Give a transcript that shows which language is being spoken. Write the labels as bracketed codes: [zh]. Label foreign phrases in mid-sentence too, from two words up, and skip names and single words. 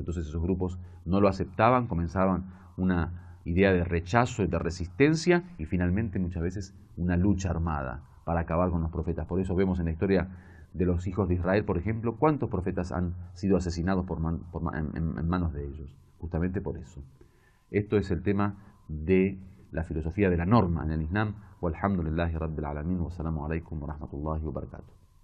[es] Entonces esos grupos no lo aceptaban, comenzaban una idea de rechazo y de resistencia y finalmente muchas veces una lucha armada para acabar con los profetas. Por eso vemos en la historia de los hijos de Israel, por ejemplo, cuántos profetas han sido asesinados en manos de ellos, justamente por eso. Esto es el tema de la filosofía de la norma en el Islam. [ar] والحمد لله رب العالمين والسلام عليكم ورحمة الله وبركاته.